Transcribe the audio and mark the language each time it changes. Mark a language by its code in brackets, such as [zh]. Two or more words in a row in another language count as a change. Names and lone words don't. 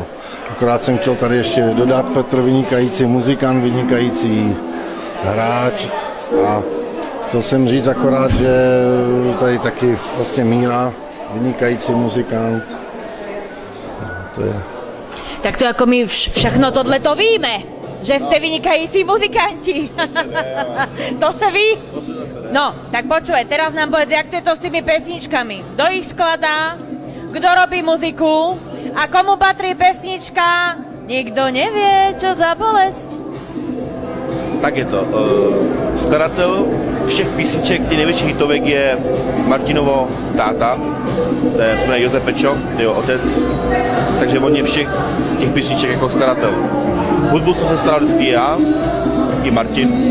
[cs] Akorát jsem chtěl tady ještě dodat Petr vynikající muzikant, vynikající hráč a chtěl jsem říct akorát, že tady taky vlastně Míra, vynikající muzikant. To je. Tak to jako my všechno tohle to víme, že jste vynikající muzikanti. To se ví? No, [sk] tak počúvaj, teraz nám povedz, jak to je to s tými pesničkami. Kto ich skladá, kto robí muziku a komu patrí pesnička, nikdo nevie, čo za bolesť. Tak je to. [cs] Skladatel všech písniček, těch největších hitovek je Martinovo táta, to je jmenuje Josef Fečo, jeho otec, takže on je všech těch písniček jako skladatel. Hudbu jsem se staral vždycky já, i Martin.